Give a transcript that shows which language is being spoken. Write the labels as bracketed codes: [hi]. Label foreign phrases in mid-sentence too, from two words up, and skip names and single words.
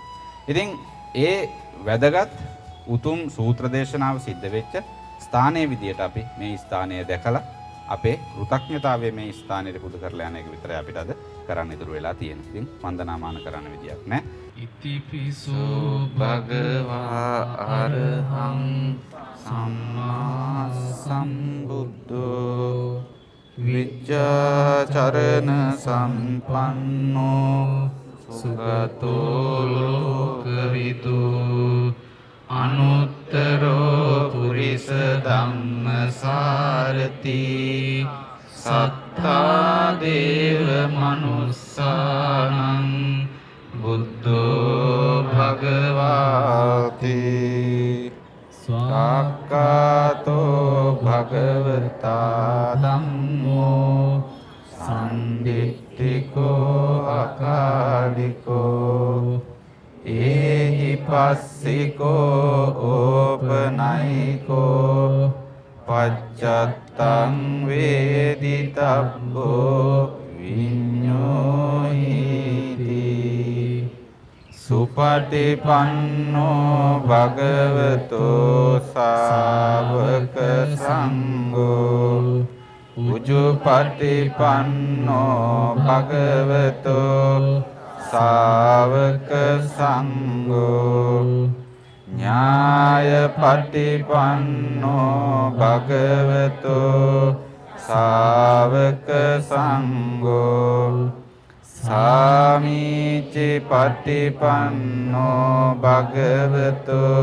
[si] ඉතින් ඒ වැදගත් උතුම් සූත්‍ර දේශනාව සිද්ධ වෙච්ච ස්ථානයේ විදියට අපි මේ ස්ථානය දැකලා අපේ කෘතඥතාවය මේ ස්ථානයේ පුදු කරලා යන එක විතරයි අපිට අද කරන්න ඉතුරු වෙලා තියෙන්නේ. ඉතින් වන්දනාමාන කරන්න විදියක් නැහැ. [pi] ඉතිපිසෝ භගවා අරහං සම්මා සම්බුද්ධෝ විච්ඡාචරණ සම්පන්නෝ සුගතෝ ලෝකවිදු අනුත්තරෝ පුරිස ධම්මසාරති සත්තා දේව මනුස්සානං බුද්ධෝ භගවාති සාක්කාතෝ භගවතා ධම්මෝ සම්දිට්ඨිකෝ අකාලිකෝ ඒහි පස්සිකෝ ඕපනයිකෝ පච්චත්තං වේදිතබ්බෝ විඤ්ඤෝයිති සුපටිපන්නෝ භගවතෝ සාවක සංඝෝ උජුපටිපන්නෝ භගවතෝ සාවක සංඝෝ ඥායපටිපන්නෝ භගවතෝ සාවක සංඝෝ ගච්ඡාමිචි පටිපන්නෝ භගවතු